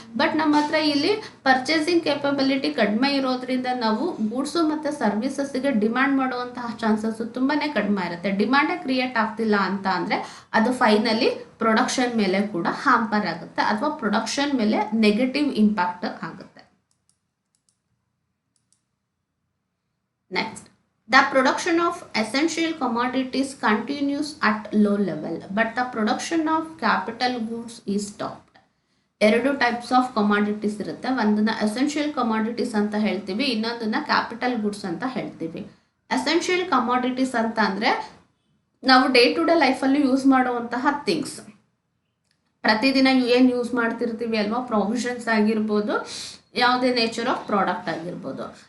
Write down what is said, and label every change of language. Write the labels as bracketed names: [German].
[Kannada] But ನಮ್ಮ ಹತ್ರ ಇಲ್ಲಿ ಪರ್ಚೇಸಿಂಗ್ ಕೇಪಬಿಲಿಟಿ ಕಡಿಮೆ ಇರೋದ್ರಿಂದ ನಾವು ಗೂಡ್ಸು ಮತ್ತು ಸರ್ವಿಸಸ್ಸಿಗೆ ಡಿಮ್ಯಾಂಡ್ ಮಾಡುವಂತಹ ಚಾನ್ಸಸ್ಸು ತುಂಬಾ ಕಡಿಮೆ ಇರುತ್ತೆ. ಡಿಮ್ಯಾಂಡೇ ಕ್ರಿಯೇಟ್ ಆಗ್ತಿಲ್ಲ ಅಂತ ಅಂದರೆ ಅದು ಫೈನಲಿ ಪ್ರೊಡಕ್ಷನ್ ಮೇಲೆ ಕೂಡ ಹ್ಯಾಂಪರ್ ಆಗುತ್ತೆ ಅಥವಾ ಪ್ರೊಡಕ್ಷನ್ ಮೇಲೆ ನೆಗೆಟಿವ್ ಇಂಪ್ಯಾಕ್ಟ್ ಆಗುತ್ತೆ. [English] Next, the production of essential commodities continues at low level, but the production of capital goods is stopped. [Kannada] ಎರಡು ಟೈಪ್ಸ್ ಆಫ್ ಕಮಾಡಿಟೀಸ್ ಇರುತ್ತೆ. ಒಂದನ್ನ ಎಸೆನ್ಷಿಯಲ್ ಕಮಾಡಿಟೀಸ್ ಅಂತ ಹೇಳ್ತೀವಿ, ಇನ್ನೊಂದನ್ನ ಕ್ಯಾಪಿಟಲ್ ಗುಡ್ಸ್ ಅಂತ ಹೇಳ್ತೀವಿ. ಎಸೆನ್ಷಿಯಲ್ ಕಮಾಡಿಟೀಸ್ ಅಂತ ಅಂದರೆ ನಾವು ಡೇ ಟು ಡೇ ಲೈಫಲ್ಲಿ ಯೂಸ್ ಮಾಡುವಂತಹ ಥಿಂಗ್ಸ್, ಪ್ರತಿದಿನ ಏನು ಯೂಸ್ ಮಾಡ್ತಿರ್ತೀವಿ ಅಲ್ವಾ, ಪ್ರೊವಿಷನ್ಸ್ ಆಗಿರ್ಬೋದು, ಯಾವುದೇ ನೇಚರ್ ಆಫ್ ಪ್ರಾಡಕ್ಟ್ ಆಗಿರ್ಬೋದು.